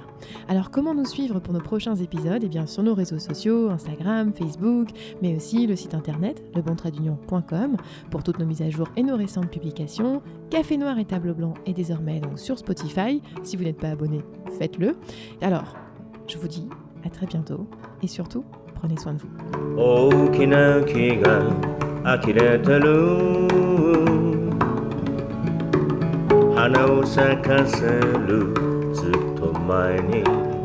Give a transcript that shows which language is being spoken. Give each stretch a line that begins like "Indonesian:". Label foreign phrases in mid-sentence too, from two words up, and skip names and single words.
French: Alors comment nous suivre pour nos prochains épisodes ? Eh bien sur nos réseaux sociaux, Instagram, Facebook, mais aussi le site internet lebontraitdunion.com pour toutes nos mises à jour et nos récentes publications. Café Noir et Table Blanc est désormais donc sur Spotify. Si vous n'êtes pas abonné, faites-le. Alors, je vous dis à très bientôt et surtout, prenez soin de vous.
Japanese: 大きな木が呆れてる花を咲かせるずっと前に